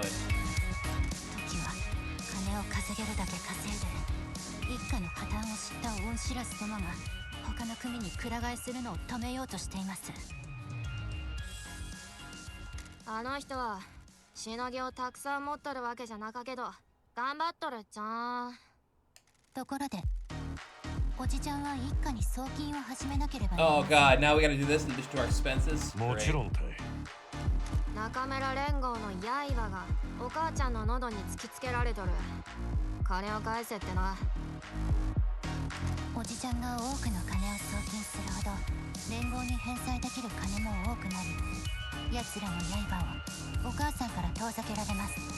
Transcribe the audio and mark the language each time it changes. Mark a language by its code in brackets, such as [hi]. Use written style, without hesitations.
[ja] 時は金を稼げるだけ稼いで一家の破綻を知った恩知らずどもが他の組にくら替えするのを止めようとしています。あの人はしのぎをたくさん持っとるわけじゃなかけど頑張っとるっちゃん。ところでおじちゃんは一家に送金を始めなければならない。 [en] Oh god, now we gotta do this in addition to our expenses? [ja] もちろんたい。中村連合の刃がお母ちゃんの喉に突きつけられとる。金を返せってな。おじちゃんが多くの金を送金するほど連合に返済できる金も多くなり、奴らの刃をお母さんから遠ざけられます。